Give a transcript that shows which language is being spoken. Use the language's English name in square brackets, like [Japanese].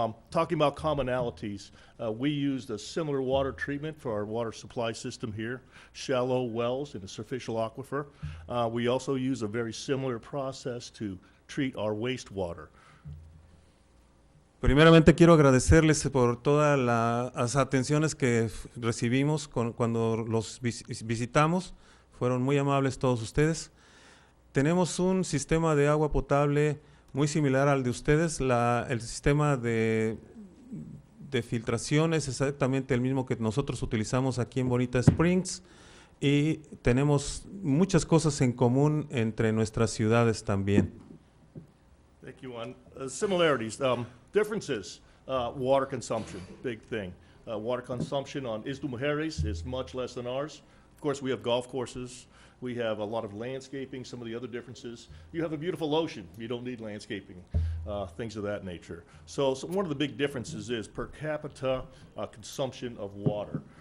[English] Talking about commonalities, we used a similar water treatment for our water supply system here, shallow wells in a superficial aquifer. We also use a very similar process to treat our wastewater. [Spanish] Primeramente quiero agradecerles por todas las atenciones que recibimos cuando los visitamos. Fueron muy amables todos ustedes. Tenemos un sistema de agua potable muy similar al de ustedes. El sistema de filtración es exactamente el mismo que nosotros utilizamos aquí en Bonita Springs, y tenemos muchas cosas en común entre nuestras ciudades también. [English] Thank you, Juan. Similarities, differences, water consumption, big thing. Water consumption on Isla Mujeres is much less than ours. Of course, we have golf courses. We have a lot of landscaping, some of the other differences. You have a beautiful ocean. You don't need landscaping, things of that nature. So one of the big differences is per capita consumption of water.